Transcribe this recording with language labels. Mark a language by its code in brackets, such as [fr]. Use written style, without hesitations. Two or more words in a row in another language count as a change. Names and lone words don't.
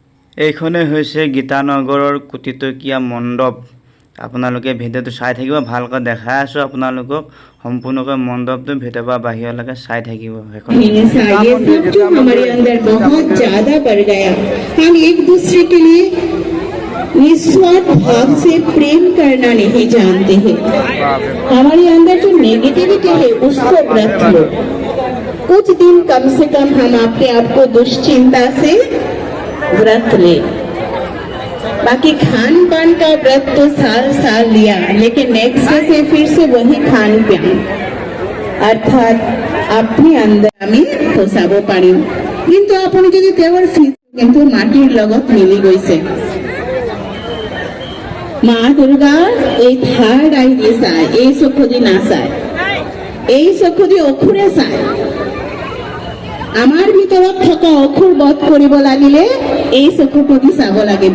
[as] এইখনে হৈছে গীতানগৰৰ কোটিটকীয়া মণ্ডপ। আপোনালোকে ভিডিঅ'টো চাই থাকিব, ভালকৈ দেখাই আছো আপোনালোকক সম্পূৰ্ণকৈ মণ্ডপটো ভিতৰৰ পৰা বাহিৰলৈকে চাই থাকিব। [hi] ये सब जो हमारे अंदर बहुत ज्यादा बढ़ गया। हम एक दूसरे के लिए निस्वार्थ भाव से प्रेम करना नहीं जानते हैं। हमारे अंदर जो नेगेटिविटी है उसको व्रत लो। कुछ दिन कम से कम हम अपने आप को दुश्चिंता से व्रत ले। बाकी खान पान का व्रत तो साल साल लिया, लेकिन नेक्स्ट डे से फिर से वही खान पान, अर्थात अपने अंदर [as] আমি ফসাব পাৰিম। কিন্তু আপুনি যদি তেওঁৰ কিন্তু মাটিৰ লগত মিলি গৈছে। মা দুৰ্গা এই [en] third eye [as] দি চায়, এই চকু দি নাচায়, এই চকু দি অসুৰে চায়। আমাৰ ভিতৰত থকা অসুৰ বধ কৰিব লাগিলে এই চকুটো দি চাব লাগিব।